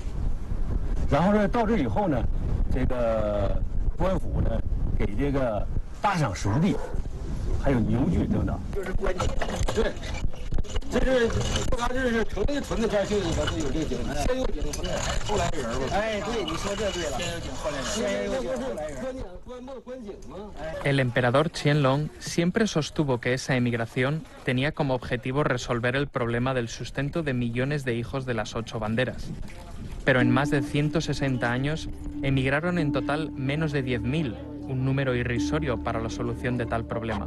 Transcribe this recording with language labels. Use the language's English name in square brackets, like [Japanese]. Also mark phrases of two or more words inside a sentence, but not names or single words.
[Chinese] 然后呢，到这以后呢，这个官府呢给这个大赏熟地，还有牛具等等。就是关键，对，这是他这是城里屯子边就有这个井，先有井后来人吧。哎，对，你说这对了。先有井后来人。先有井后来人。关井吗？ [Spanish] El emperador Qianlong siempre sostuvo que esa emigración tenía como objetivo resolver el problema del sustento de millones de hijos de las 8 banderas. Pero en más de 160 años emigraron en total menos de 10.000, un número irrisorio para la solución de tal problema.